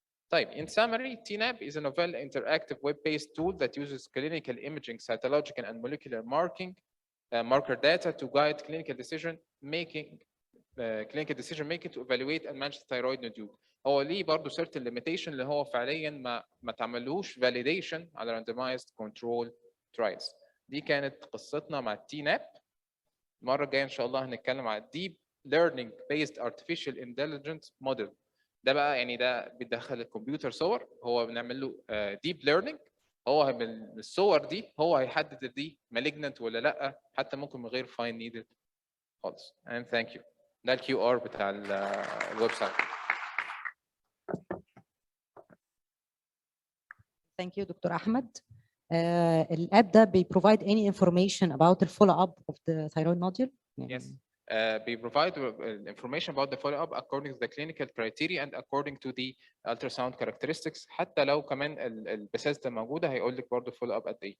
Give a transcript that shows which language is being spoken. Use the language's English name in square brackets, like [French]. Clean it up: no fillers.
[Arabic] طيب [English] in summary, TNAPP is a novel interactive web-based tool that uses clinical imaging, cytological and molecular marker data to guide clinical decision making to evaluate and manage the thyroid nodule. [Arabic] هو ليه برضه [English] certain limitation [Arabic] اللي هو فعليا ما تعملوش [English] validation [Arabic] على [English] randomized control trials. [Arabic] دي كانت قصتنا مع TNAPP. المره الجايه ان شاء الله هنتكلم على [English] deep learning based artificial intelligence model. [Arabic] ده بقى يعني ده بيدخل الكمبيوتر صور، هو بنعمل له [English] deep learning. [Arabic] هو من الصور دي هو هيحدد دي malignant ولا لا، حتى ممكن من غير [English] fine needle [Arabic] خالص. [English] and thank you. [Arabic] ده الكيو ار بتاع الويب سايت. [English] Thank you doctor أحمد. [Arabic] الاب ده [English] provide any information about the follow up of the thyroid nodule? Yes. We provide information about the follow-up according to the clinical criteria and according to the ultrasound characteristics. [Arabic] حتى لو كمان البيثيسدا موجوده هيقول لك برضه follow-up قد ايه.